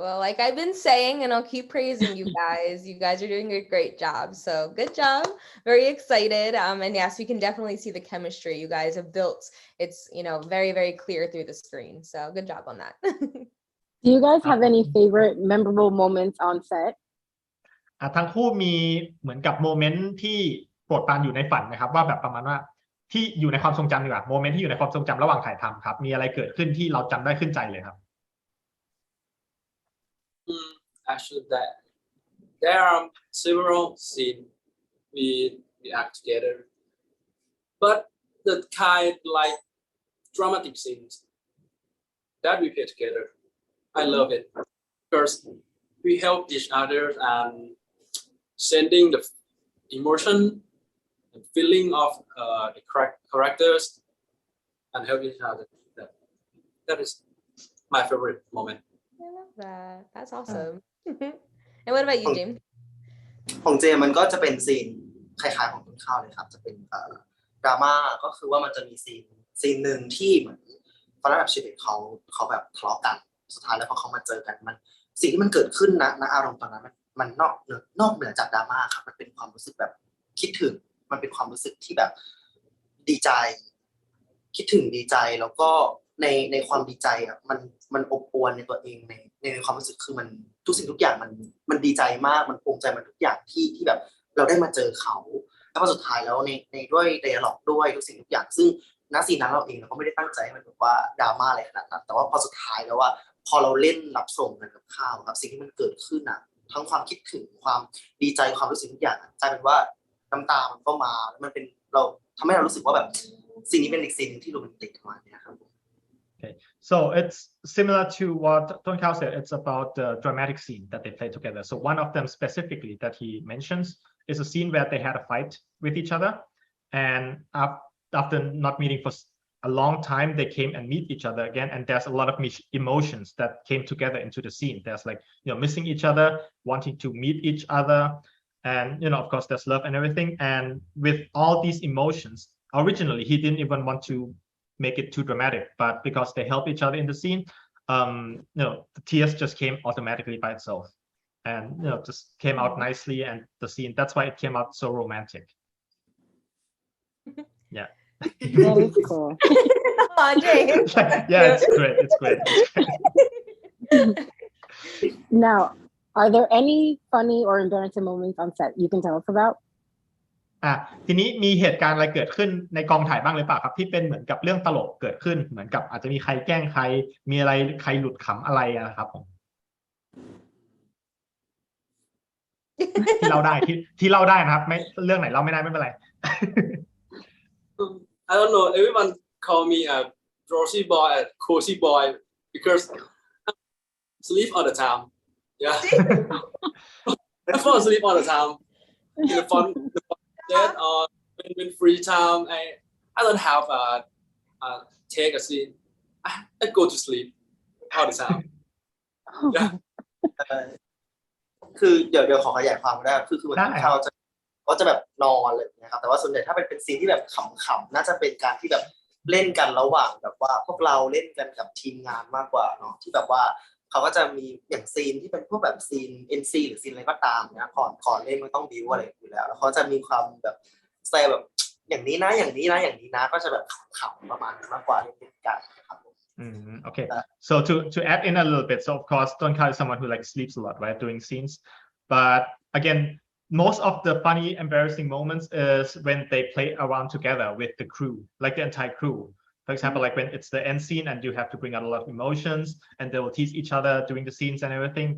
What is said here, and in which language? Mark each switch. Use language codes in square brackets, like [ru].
[en] Well, like I've been saying, and I'll keep praising you guys. You guys are doing a great job. So good job. Very excited. And yes, we can definitely see the chemistry you guys have built. It's, very, very clear through the screen. So good job on that. Do you guys have any favorite memorable moments on set? [th] ทั้งคู่มีเหมือนกับโมเมนต์ที่โปรดปรานอยู่ในฝันนะครับว่าแบบประมาณว่าที่อยู่ในความทรงจำดีกว่าโมเมนต์ที่อยู่ในความทรงจำระหว่างถ่ายทำครับมีอะไรเกิดขึ้นที่เราจำได้ขึ้นใจเลยครับ [en] Actually, there are several scenes we act together, but the kind like dramatic scenes that we play together, I love it because we help each other and sending the emotion and feeling of the characters and help each other. That is my favorite moment. I love that. That's awesome. And what about you, James? [th] ของเจมันก็จะเป็นซีนคล้ายๆของต้นข้าวเลยครับจะเป็นดราม่าก็คือว่ามันจะมีซีนหนึ่งที่เหมือนฟารั่นกับเชเบตเขาแบบทะเลาะกันสุดท้ายแล้วพอเขามาเจอกันมันสิ่งที่มันเกิดขึ้นนะอารมณ์ตอนนั้นมันนอกเหนือจากดราม่าครับมันเป็นความรู้สึกแบบคิดถึงมันเป็นความรู้สึกที่แบบดีใจคิดถึงดีใจแล้วก็ในความดีใจอ่ะมันอบอวลในตัวเอง ในความรู้สึกคือมันทุกสิ่งทุกอย่างมันดีใจมากมันภูมิใจมันทุกอย่างที่แบบเราได้มาเจอเขาแล้วพอสุดท้ายแล้วในด้วยไดอะล็อกด้วยทุกสิ่งทุกอย่างซึ่งณซีนนั้นเราเองเราก็ไม่ได้ตั้งใจให้มันแบบว่าดราม่าอะไรขนาดนั้นแต่ว่าพอสุดท้ายแล้วว่าพอเราเล่นรับส่งกันกับข้าวครับสิ่งที่มันเกิดขึ้นอ่ะทั้งความคิดถึงความดีใจความรู้สึกทุกอย่างกลายเป็นว่าน้ำตามันก็มาแล้วมันเป็นเราทำให้เรารู้สึกว่าแบบสิ่งนี้เป็นอีกสิ่งนึงที่โรแมนติกประมาณนี้ครับ [en] Okay, so it's similar to what Tonkhao said. It's about the dramatic scene that they play together. So one of them specifically that he mentions is a scene where they had a fight with each other, and after not meeting for a long time, they came and meet each other again. And there's a lot of emotions that came together into the scene. There's like, missing each other, wanting to meet each other, and of course, there's love and everything. And with all these emotions, originally he didn't even want to make it too dramatic, but because they help each other in the scene, the tears just came automatically by itself, and just came out nicely. And the scene, that's why it came out so romantic. Yeah. That is cool. Aw, James. Yeah, it's great. It's great. Now, are there any funny or embarrassing moments on set you can tell us about? [th] ทีนี้มีเหตุการณ์อะไรเกิดขึ้นในกองถ่ายบ้างหรือเปล่าครับที่เป็นเหมือนกับเรื่องตลกเกิดขึ้นเหมือนกับอาจจะมีใครแกล้งใครมีอะไรใครหลุดขำอะไรนะครับผมที่เล่าได้ที่เล่าได้นะครับไม่เรื่องไหนเล่าไม่ได้ไม่เป็นไร [en] I don't know. Everyone call me a drowsy boy, a cozy boy because I sleep all the time. Yeah, I fall asleep all the time. In the fun set or when free time, I don't have take a scene. I go to sleep all the time. Yeah. [th] คือเดี๋ยวขอขยายความได้คือเหมือนเขาจะแบบนอนเลยนะครับแต่ว่าส่วนใหญ่ถ้าเป็นซีนที่แบบขำๆน่าจะเป็นการที่แบบเล่นกันระหว่างแบบว่าพวกเราเล่นกันกับทีมงานมากกว่าเนาะที่แบบว่าเขาก็จะมีอย่างซีนที่เป็นพวกแบบซีน NC หรือซีนอะไรก็ตามนะก่อนเล่นมันต้องบิวอะไรอยู่แล้วเขาจะมีความแบบแซวแบบอย่างนี้นะอย่างนี้นะอย่างนี้นะก็จะแบบขำๆประมาณนั้นมากกว่าเล่นกันครับ [en] Okay, so to add in a little bit, so of course Tonkhao is someone who like sleeps a lot, right, doing scenes, but again most of the funny embarrassing moments is when they play around together with the crew, like the entire crew. For example, like when it's the end scene and you have to bring out a lot of emotions and they will tease each other during the scenes and everything.